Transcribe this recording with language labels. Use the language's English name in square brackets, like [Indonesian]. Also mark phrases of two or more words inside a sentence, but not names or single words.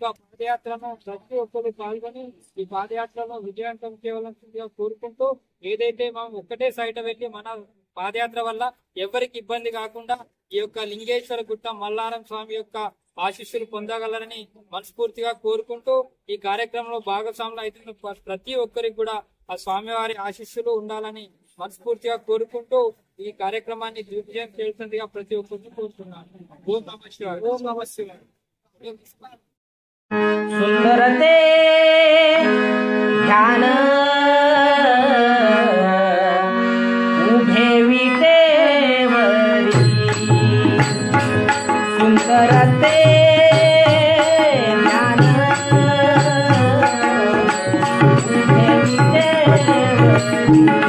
[Telugu] పాదయాత్రను ప్రతి ఒక్కరు పాల్గొని ఈ పాదయాత్రను విజయవంతం చేయవలసిందిగా కోరుకుంటూ, ఏదైతే మనం ఒక్కటే సైట్ వెళ్ళి మన పాదయాత్ర వల్ల ఎవరికి ఇబ్బంది కాకుండా ఈ యొక్క లింగేశ్వర గుట్ట మల్లారం స్వామి యొక్క ఆశీస్సులు పొందగలరని మనస్ఫూర్తిగా కోరుకుంటూ, ఈ కార్యక్రమంలో భాగస్వాములు అయితే ప్రతి ఒక్కరికి కూడా ఆ స్వామివారి ఆశీస్సులు ఉండాలని మనస్ఫూర్తిగా కోరుకుంటూ ఈ కార్యక్రమాన్ని దిగ్విజయం చేయాల్సిందిగా ప్రతి ఒక్కరిని కోరుతున్నాను. [Sanskrit] ఓం నమః శివాయ. ఓం నమః శివాయ. [Marathi] सुंदरते ध्यान उभे विटेवरी सुंदरते ध्यान उभे विटेवरी